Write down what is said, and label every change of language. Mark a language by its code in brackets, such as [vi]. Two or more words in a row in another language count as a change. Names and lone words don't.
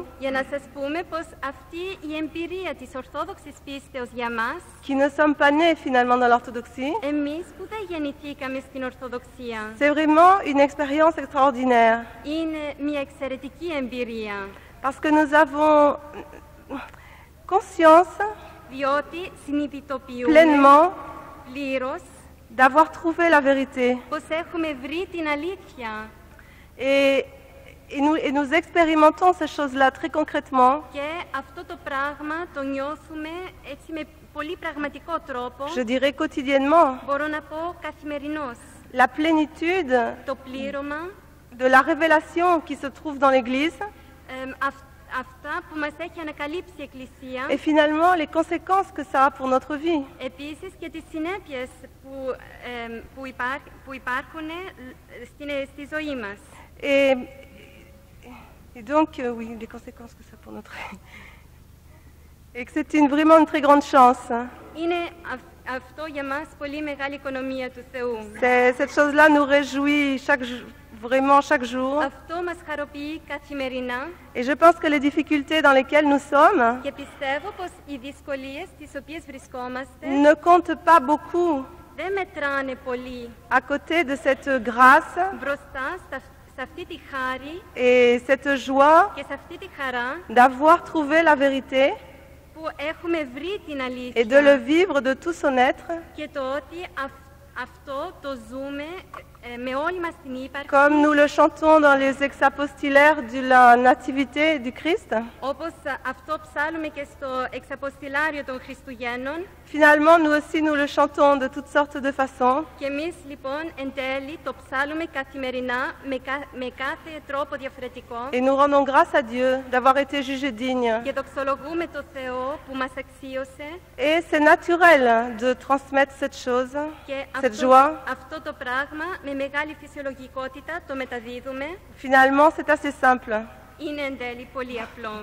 [el] Για να σας πούμε πως αυτή η εμπειρία της Ορθόδοξης πίστεως για μας, [fr] qui ne sommes pas nés finalement dans l'orthodoxie, [el] εμείς που δεν γεννηθήκαμε στην Ορθοδοξία, [fr] c'est vraiment une expérience extraordinaire. [el] είναι μια εξαιρετική εμπειρία. [fr] Parce que nous avons conscience [el] Διότι συνειδητοποιούμε [fr] pleinement [el] πλήρως [fr] d'avoir trouvé la vérité. [el] πως έχουμε βρει την αλήθεια. [fr] Et nous expérimentons ces choses-là très concrètement. [el] Και αυτό το πράγμα το νιώθουμε έτσι με πολύ πραγματικό τρόπο. [fr] Je dirais quotidiennement. [el] Μπορώ να πω καθημερινώς. [fr] La plénitude [el] Το πλήρωμα, [fr] de la révélation qui se trouve dans l'Église [el] αυτά που μας έχει ανακαλύψει η Εκκλησία. [fr] et finalement les conséquences que ça a pour notre vie. [el] Επίσης και τις συνέπειες που υπάρχουν στη ζωή μας. [fr] Et donc, oui, les conséquences que ça a pour notre vie. Et que c'est vraiment une très grande chance. [el] Είναι αυτό για μας πολύ μεγάλη οικονομία του Θεού. [fr] Cette chose-là nous réjouit vraiment chaque jour. [el] Αυτό μας χαροποιεί καθημερινά. [fr] Et je pense que les difficultés dans lesquelles nous sommes [el] Και πιστεύω πως οι δυσκολίες τις οποίες βρισκόμαστε [fr] ne comptent pas beaucoup [el] δεν μετράνε πολύ [fr] à côté de cette grâce [el] μπροστά σε αυτή τη χάρη [fr] et cette joie [el] και σε αυτή τη χαρά [fr] d'avoir trouvé la vérité [el] που έχουμε βρει την [fr] et de [el] αλήθεια [fr] le vivre de tout son être [el] και το ότι αυτό το ζούμε με όλη μας την ύπαρξη, [fr] comme nous le chantons dans les exapostillaires de la Nativité du Christ. [el] όπως αυτό ψάλουμε και στο εξαποστηλάριο των Χριστουγέννων. [fr] Finalement, nous aussi, nous le chantons de toutes sortes de façons. [el] Και εμείς λοιπόν εν τέλει το ψάλουμε καθημερινά με κάθε τρόπο διαφορετικό [fr] Et nous rendons grâce à Dieu d'avoir été jugés dignes. [el] και δοξολογούμε το Θεό που μας αξίωσε. [fr] Et c'est naturel de transmettre cette chose, [el] Και [fr] cette joie. [el] αυτό το πράγμα με μεγάλη φυσιολογικότητα το μεταδίδουμε. [fr] Finalement, c'est assez simple. [el] Είναι εν τέλει πολύ απλό.